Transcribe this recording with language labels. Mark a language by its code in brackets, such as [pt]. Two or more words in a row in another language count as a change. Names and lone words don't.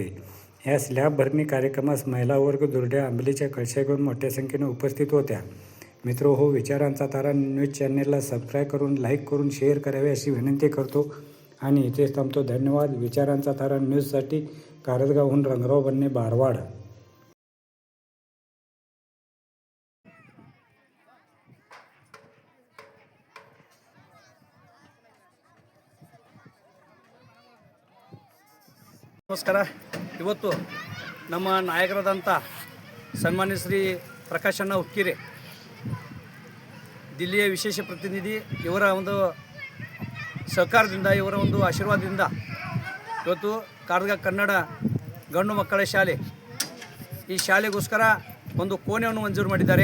[mr] या स्लॅब भरणी कार्यक्रमास महिला वर्ग दुर्ड्या आंबलीच्या कळशा घेऊन मोठ्या संख्येने उपस्थित होत्या. मित्रो हो, विचारांचा तारा न्यूज चॅनेलला सबस्क्राईब करून, लाईक करून, शेअर करावे अशी विनंती करतो आणि इथेच थांबतो. धन्यवाद. विचारांचा तारा न्यूजसाठी कारसगावहून रंगराव बन्ने, बारवाड. [kn] ನಮಸ್ಕಾರ. ಇವತ್ತು ನಮ್ಮ ನಾಯಕರಾದಂಥ ಸನ್ಮಾನ್ಯ ಶ್ರೀ ಪ್ರಕಾಶಣ್ಣ ಹುಕ್ಕೆರಿ, ದಿಲ್ಲಿಯ ವಿಶೇಷ ಪ್ರತಿನಿಧಿ, ಇವರ ಒಂದು ಸಹಕಾರದಿಂದ, ಇವರ ಒಂದು ಆಶೀರ್ವಾದದಿಂದ ಇವತ್ತು कारसगाव ಕನ್ನಡ ಗಂಡು ಮಕ್ಕಳ ಶಾಲೆ, ಈ ಶಾಲೆಗೋಸ್ಕರ ಒಂದು ಕೋಣೆಯನ್ನು ಮಂಜೂರು ಮಾಡಿದ್ದಾರೆ.